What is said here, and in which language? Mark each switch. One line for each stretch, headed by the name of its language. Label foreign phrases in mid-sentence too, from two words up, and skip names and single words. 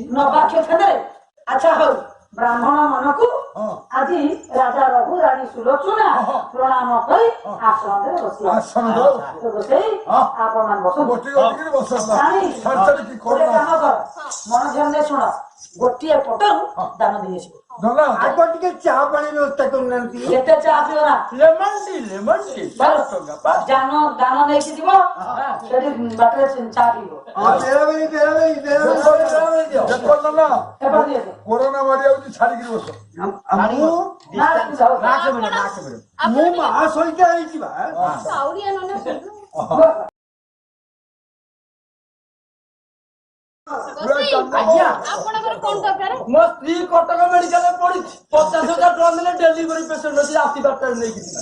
Odia: ନବାକ୍ଷ ଖେଦରେ ଆଚ୍ଛା ହଉ ବ୍ରାହ୍ମଣ ମାନଙ୍କୁ ଆଜି ରାଜା ରଘୁ ରାଣୀ ସୁଲୋଚନା ପ୍ରଣାମ କରି ଆସନରେ ବସିବା ବସେଇ ଆପଣ ମାନେ ବସନ୍ତୁ ରାଣୀ ଗୋଟେ କାମ କର ମନ ଧ୍ୟାନ ଦେଇ ଶୁଣ ଗୋଟିଏ ପଟରୁ ଦାନ ଦେଇ ଆସିବ ଆଗ ଟିକେ ଚା ପାଣି ବ୍ୟବସ୍ଥା କରୁନାହାନ୍ତି ଯେତେ ଚା ପିଅ ନା
English: lemon tea
Odia: ଦାନ ନେଇକି ଯିବ ସେଠି ବାଟରେ ଚା ପିଇବ ବେରାବେରି ଏପଟ ଦିଅ କୋରୋନା ମାରୀ ଆଉଚି ଛାଡ଼ି ବସ ମୁଁ ମା ସହିତ ଆଇଛି ବା କାଉଡ଼ିଆ ନନା ଗୋସାଇ ଆପଣଙ୍କର କଣ ଦରକାର ମୋ ସ୍ତ୍ରୀ କଟକ ମେଡିକାଲ ପଡିଛି 50,000 ଟଙ୍କା ଦେଲେ
English: delivery patient
Odia: ଅଛି ରାତି 12ଟାରେ ନେଇକି ଯିବା